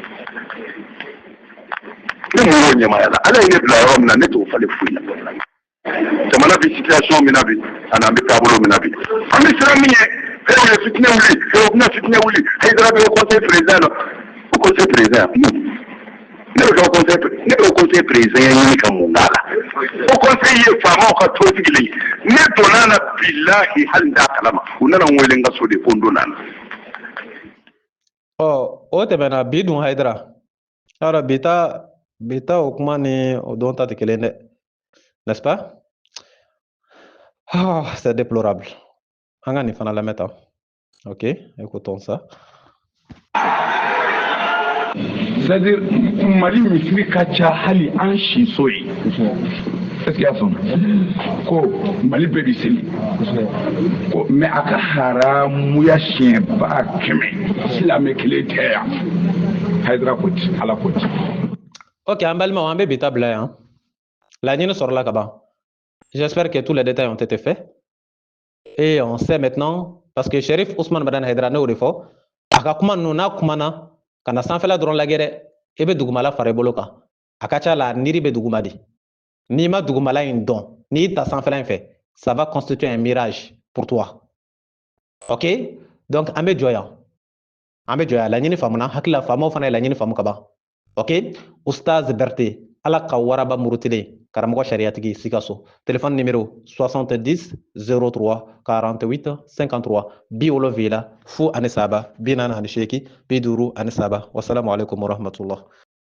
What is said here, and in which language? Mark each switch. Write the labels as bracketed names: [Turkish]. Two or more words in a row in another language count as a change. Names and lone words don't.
[Bambara] ne mun y'o ɲɛmaya la ala ye ne bila yɔrɔ min na ne t'o falen foyi la jamana bi situation min na bi ani an bɛ taabolo min na bi an bɛ siran min ye fɛrɛw ye fitinɛ wuli fɛrɛw bɛna fitinɛ wuli hayidara bɛ o [French] conseil président [Bambara] na o [French] conseil président [Bambara] ne bɛ o [French] conseil président [Bambara] ɲini ka mun k'a la o conseil ye faamaw ka tɔn sigilen ye ne donna na bilahi hali n t'a kalama u nana n wele n ka so de ko n donna na. o tɛmɛna bi dun hayidara yɔrɔ bita o kuma ni o don ta tɛ kelen dɛ [French] n'est-ce pas? C'est déplorable. [Bambara] An ka nin fana lamɛn tan. [French] Ok, écoutons ça. [Bambara] C'est-à-dire Mali misiri ka ca hali an siso ye [French] est-ce que [Bambara] y'a faamu ko Mali bɛɛ bi seli ko mais a ka haramuya siɲɛba 100 silamɛ kelen tɛ yan Hayidara ko ten Ala ko ten. Ok, an balimaw an bɛ bita bila yan laɲini sɔrɔla ka ban. [French] J'espère que tous les détails ont été faits et on sait maintenant parce que Cherif Ousmane Madani Hayidara [Bambara] ne y'o de fɔ a ka kuma ninnu n'a kumana ka na sanfɛla dɔrɔn lajɛ dɛ i bɛ dugumala fara i bolo kan a ka ca la niri bɛ duguma de n'i ma dugumala in dɔn n'i ta sanfɛla in fɛ [French] ça va constituer un mirage pour toi [Bambara] ok donc an bɛ jɔ yan laɲini faamuna hakilila faamaw fana ye laɲini faamu ka ban ok Ustaz Berté ala ka waraba murutilen karamɔgɔ sariyatigi Sikaso [French] téléphone numéro [Bambara] 70 03 48 53 70 fo ani saba 43 50 53 [Arabic] wassalamu alaikum warahmatullah.